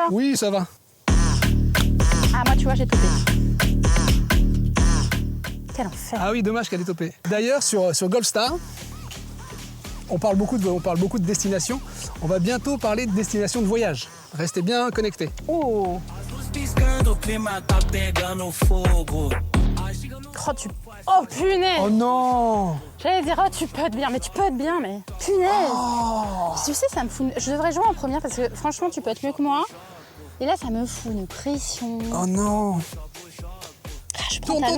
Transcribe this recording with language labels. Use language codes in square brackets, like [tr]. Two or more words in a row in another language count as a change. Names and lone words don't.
[fr] Oui, ça va. Ah, moi, tu vois, j'ai topé. Quel enfer. Ah oui, dommage qu'elle ait topé. D'ailleurs, sur Golfstar, on parle beaucoup de destinations. On va bientôt parler de destinations de voyage. Restez bien connectés. Oh. [pt] Piscando, o clima tá pegando fogo. [fr] Oh, oh, punaise. Oh non. J'allais dire, oh, tu peux être bien, mais tu peux être bien, mais punaise. Tu sais, ça me fout... Je devrais jouer en première parce que franchement, tu peux être mieux que moi. Et là, ça me fout une pression. Oh non. Ah, je prends talon.